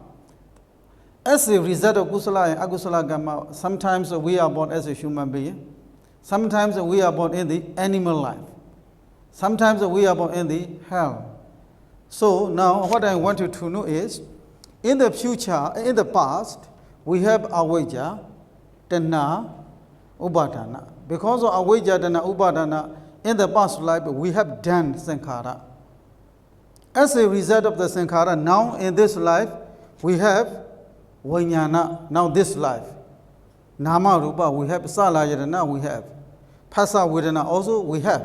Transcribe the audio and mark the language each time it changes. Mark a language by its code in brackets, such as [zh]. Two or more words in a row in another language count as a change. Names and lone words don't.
[en] As a result of kusala and agusala karma, sometimes we are born as a human being. Sometimes we are born in the animal life. Sometimes we are born in the hell. So now what I want you to know is, in the future, in the past, we have [pi] avijja, tanha, upadana. [en] Because of [pi] avijja, tanha, upadana, [en] in the past life we have done sankhara. As a result of the sankhara, now in this life we have vijnana, now this life. [pi] Nama rupa [en] we have, salayatana we have, [pi] phasa vedana [en] also we have.